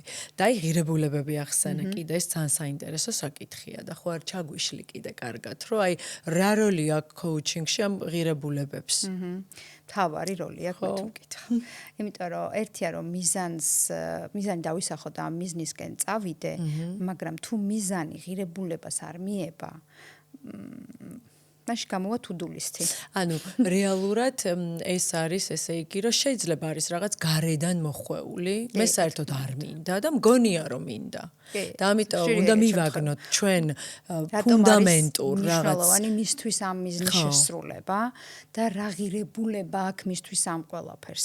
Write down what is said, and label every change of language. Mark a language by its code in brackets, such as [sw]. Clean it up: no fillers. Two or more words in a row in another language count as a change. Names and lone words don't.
[ka] და აი ღირებულებები ახსენა კიდე ეს ძალიან საინტერესო საკითხია და ხო არ ჩაგვიშლი კიდე კარგად რომ აი რა როლი აქვს coaching-ში ამ ღირებულებებს. თავარი როლი აქვს მე თუ მკითხა. იმიტომ რომ ერთია რომ მიზანი დავისახო და ამ მიზნისკენ წავიდე, მაგრამ თუ მიზანი ღირებულებას არ მიება მაშინ გამოვა [en] to-do list- [ka] ი. ანუ რეალურად ეს არის ესე იგი რომ შეიძლება არის რაღაც გარედან მოხვეული მე საერთოდ არ მინდა და მგონია რომ მინდა და ამიტომ უნდა მივაგნოთ ჩვენ ფუნდამენტურ რაღაც მნიშვნელოვანი მისთვის ამ მიზნის შესრულება და რა ღირებულება აქვს მისთვის ამ ყველაფერს.